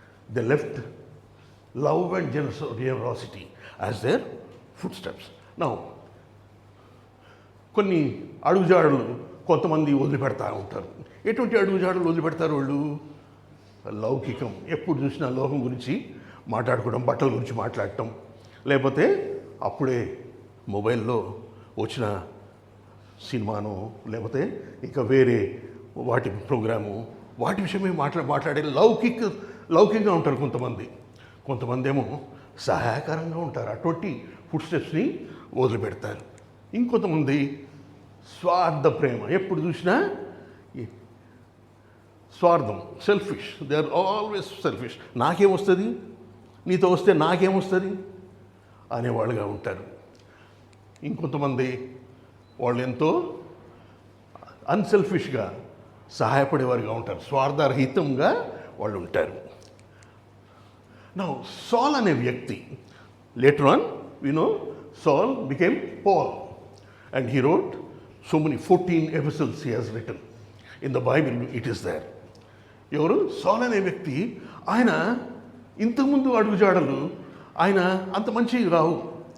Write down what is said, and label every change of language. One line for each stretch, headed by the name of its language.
English: They left love and generosity as their footsteps.
Telugu: Now, కొన్ని అడుగుజాడలు కొంతమంది వదిలిపెడతా ఉంటారు. ఎటువంటి అడుగుజాడలు వదిలిపెడతారు వాళ్ళు? లౌకికం. ఎప్పుడు చూసినా లోకం గురించి మాట్లాడుకోవడం, బట్టల గురించి మాట్లాడటం, లేకపోతే అప్పుడే మొబైల్లో వచ్చిన సినిమాను, లేకపోతే ఇంకా వేరే వాటి ప్రోగ్రాము, వాటి విషయమే మాట్లాడే లౌకికంగా ఉంటారు కొంతమంది ఏమో సహాయకరంగా ఉంటారు. అటువంటి ఫుడ్ స్టెప్స్ని వదిలిపెడతారు. ఇంకొంతమంది స్వార్థ ప్రేమ, ఎప్పుడు చూసినా స్వార్థం, selfish.
English: They are always selfish.
Telugu: నాకేమొస్తుంది, నీతో వస్తే నాకేమొస్తుంది అనేవాళ్ళుగా ఉంటారు. ఇంకొంతమంది వాళ్ళు ఎంతో అన్సెల్ఫిష్గా సహాయపడేవారుగా ఉంటారు. స్వార్థరహితంగా వాళ్ళు ఉంటారు.
English: Now, Saul
Telugu: అనే వ్యక్తి,
English: later on, Saul became Paul, and he wrote so many 14 epistles he has written. In the Bible, it is there.
Telugu: ఎవరు? సాల్ అనే వ్యక్తి. ఆయన ఇంతకుముందు అడుగుజాడలు ఆయన అంత మంచివి రావు.